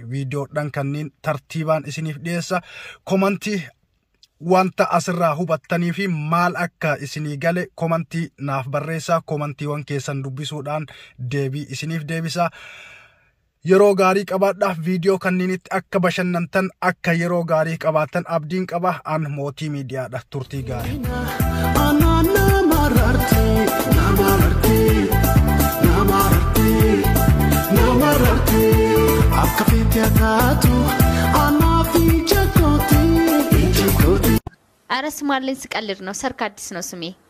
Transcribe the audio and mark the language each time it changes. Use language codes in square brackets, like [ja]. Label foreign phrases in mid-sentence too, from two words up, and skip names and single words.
[om] Viidiyoodhaan kanneen tartiibaan isiniif dhiyeessa. Komantii wanta asirraa hubattanii fi maal akka isinii gale komantii naaf barreessaa. Komantiiwwan keessan dubbisuudhaan deebii isiniif deebisa. Yeroo gaarii qabaadhaaf viidiyoo kanneenitti akka bashannantan akka yeroo gaarii qabaattan abdiin qaba. An Mootii Miidiyaadha. Turtii gaarii. [am] አረስ ማለን ስቀልድ ነው ሰርክ አዲስ ነው ስሜ